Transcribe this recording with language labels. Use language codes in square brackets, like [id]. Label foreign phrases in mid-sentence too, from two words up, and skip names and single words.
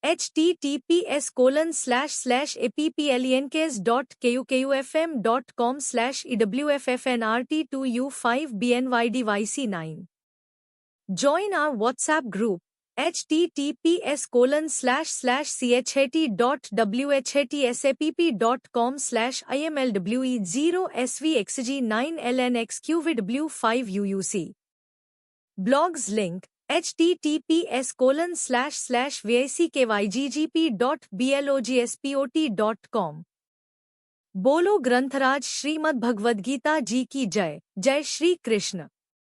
[en] https://applenkes.kukuFM.com/EWFFNRT2U5BNYDYC9 Join our WhatsApp group https://chat.whats@ppb.com/imlwe0svxg9lnxqvw5uuc Blogs link [hi] https://vickyggp.blogspot.com बोलो ग्रंथराज श्रीमद् भगवद गीता जी की जय। जय श्री कृष्ण।